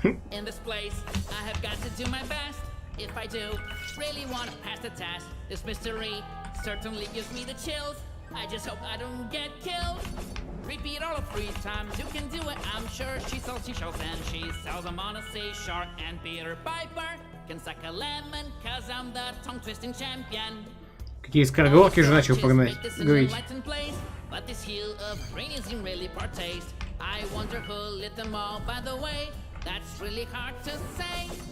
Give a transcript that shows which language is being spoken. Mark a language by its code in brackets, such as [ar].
[en] In this place, I have got to do my best. If I do really want to pass the test, this mystery certainly gives me the chills. I just hope I don't get killed. Repeat all of 3 times, you can do it, I'm sure. She sells seashells and she sells them on a seashore. And Peter Piper can suck a lemon, cause I'm the tongue-twisting champion. [ru] Какие скороговорки уже начал погнать, говорить. [en] But this hue of green isn't really poor taste. I wonder who lit them all, by the way. That's really hard to say.